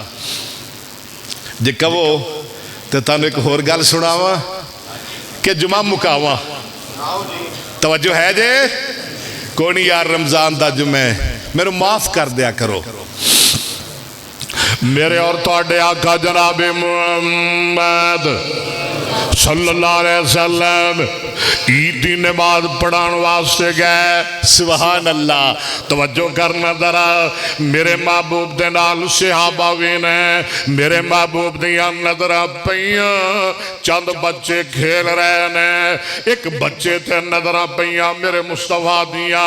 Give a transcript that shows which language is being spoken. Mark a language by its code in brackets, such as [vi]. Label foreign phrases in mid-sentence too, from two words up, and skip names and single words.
[pa] جے کہو تو تہانوں ایک ہور گل سناواں کہ جمعہ مکاواں. توجہ ہے جے? کوئی نہیں یار، رمضان دا جمعے مینوں معاف کر دیا کرو. میرے اور تہاڈے آقا جنابِ محمد [ar] صلى الله عليه وسلم [ur] عید کی نماز پڑھانے واسطے گئے. [ar] سبحان الله. [pa] توجہ کرنا ذرا، میرے محبوب دے نال صحابہ بھی نے، میرے محبوب دیاں نظراں پئیاں، چند بچے کھیل رہے نے، ایک بچے تے نظراں پئیاں میرے مصطفیٰ دیاں.